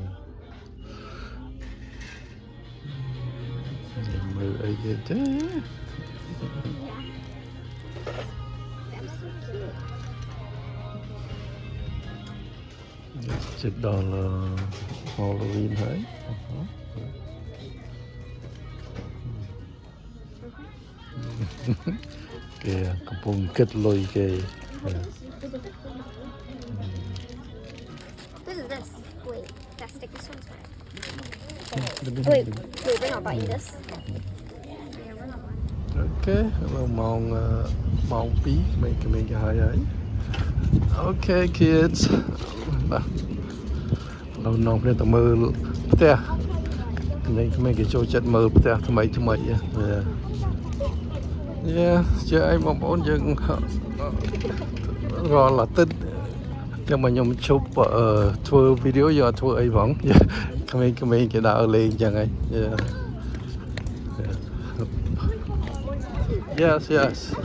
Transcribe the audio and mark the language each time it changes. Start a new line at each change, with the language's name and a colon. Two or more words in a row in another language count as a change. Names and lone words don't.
Khmer: មើលអីទៀតទេ ជិតដល់ Halloween ហើយគេកំពុងគិតលុយគេ
English: What is this? Wait, that sticky one's fine. Wait, we're not buying this. Yeah, we're not buying.
Khmer: អូខេឥឡូវម៉ោង 2 មេឃមេឃហើយអូខេ kids បាទ
Thai: เราน้อง
Khmer: គ្នាទៅមើលផ្ទះក្មេងៗគេចូលចិត្តមើលផ្ទះថ្មីថ្មីយ៉ា ជឿអីបងប្អូនយើងរាល់អាទិត្យតែមកខ្ញុំជប់ធ្វើវីដេអូយកធ្វើអីផងក្មេងៗគេដើរលេងចឹងហើយ Yes